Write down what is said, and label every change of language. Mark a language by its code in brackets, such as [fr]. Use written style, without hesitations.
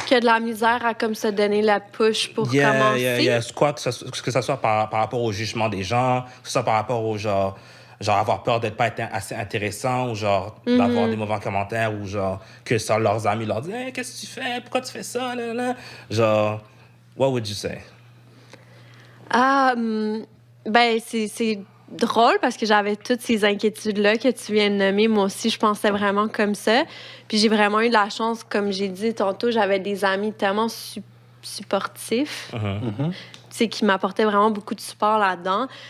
[fr] Qu'il y a de la misère à comme se donner la push pour commencer. Quoi, que ça soit par rapport au jugement des gens, que ce soit par rapport au genre avoir peur d'être pas assez intéressant, ou genre d'avoir des mauvais commentaires, ou genre que ça, leurs amis leur disent hey, qu'est-ce que tu fais, pourquoi tu fais ça, là, là. [en] Genre, what would you say? [fr] Ben, c'est drôle parce que j'avais toutes ces inquiétudes-là que tu viens de nommer. Moi aussi, je pensais vraiment comme ça. Puis j'ai vraiment eu de la chance, comme j'ai dit tantôt, j'avais des amis tellement supportifs, tu sais, qui m'apportaient vraiment beaucoup de support là-dedans.